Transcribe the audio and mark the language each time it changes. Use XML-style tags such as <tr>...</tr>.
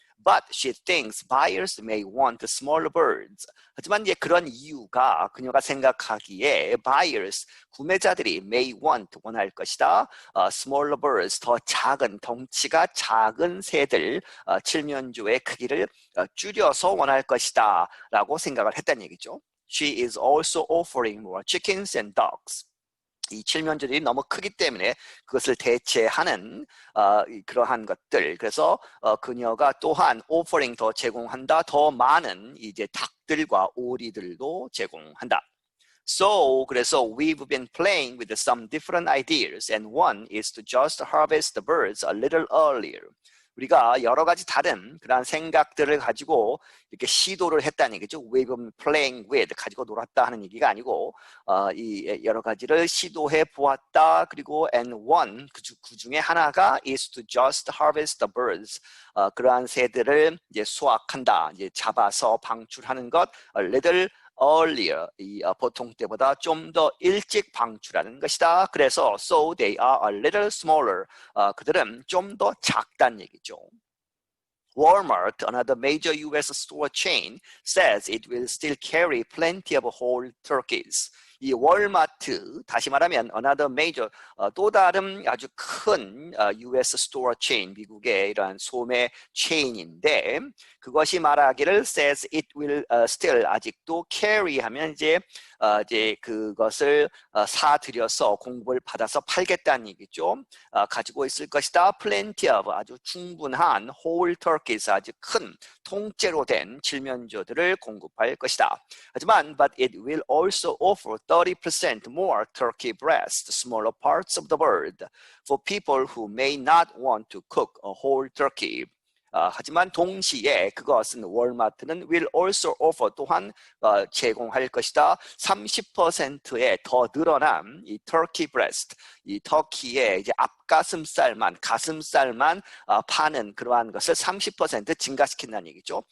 <en>But she thinks buyers may want smaller birds.</en> <ko>하지만 이제 그런 이유가 그녀가 생각하기에 buyers, 구매자들이</ko> <en>may want,</en> <ko>원할 것이다.</ko> <en>smaller birds,</en> <ko>더 작은, 덩치가 작은 새들, 칠면조의 크기를 줄여서 원할 것이다 라고 생각을 했다는 얘기죠.</ko> <en>She is also offering more chickens and dogs.</en> <ko>이 칠면조들이 너무 크기 때문에 그것을 대체하는 그러한 것들. 그래서 그녀가 또한 offering, 더 제공한다. 더 많은 이제 닭들과 오리들도 제공한다.</ko> <en>So, 그래서 we've been playing with some different ideas, and one is to just harvest the birds a little earlier.</en> <ko>우리가 여러 가지 다른 그런 생각들을 가지고 이렇게 시도를 했다는 얘기죠.</ko> <en>We've been playing with,</en> <ko>가지고 놀았다 하는 얘기가 아니고 이 여러 가지를 시도해 보았다. 그리고</ko> <en>and one,</en> <ko>그 중에 하나가</ko> <en>is to just harvest the birds.</en> <ko>그러한 새들을 이제 수확한다. 이제 잡아서 방출하는 것</ko> <en>a little earlier,</en> <ko>이 보통 때보다 좀 더 일찍 방출하는 것이다.</ko> <en>그래서 so they are a little smaller.</en> <ko>그들은 좀 더 작다는 얘기죠.</ko> <en>Walmart, another major US store chain, says it will still carry plenty of whole turkeys.</en> <ko>이 월마트, 다시 말하면</ko> <en>another major,</en> <ko>또 다른 아주 큰</ko> <en>US store chain,</en> <ko>미국의 이러한 소매 체인인데 그것이 말하기를</ko> <en>says it will still,</en> <ko>아직도 carry 하면 이제 그것을 사들여서 공급을 받아서 팔겠다는 얘기죠. 가지고 있을 것이다.</ko> <en>plenty of,</en> <ko>아주 충분한</ko> <en>whole turkeys,</en> <ko>아주 큰 통째로 된 칠면조들을 공급할 것이다.</ko> <en>하지만 but it will also offer 30% more turkey breast, smaller parts of the bird, for people who may not want to cook a whole turkey.</en> <ko>하지만 동시에 그것은 월마트는</ko> <en>will also offer,</en> <ko>또한 제공할 것이다. 30%의 더 늘어난 이 turkey breast, 이 터키의 이제 앞가슴살만, 가슴살만 파는 그러한 것을 30% 증가시킨다는 얘기죠.</ko>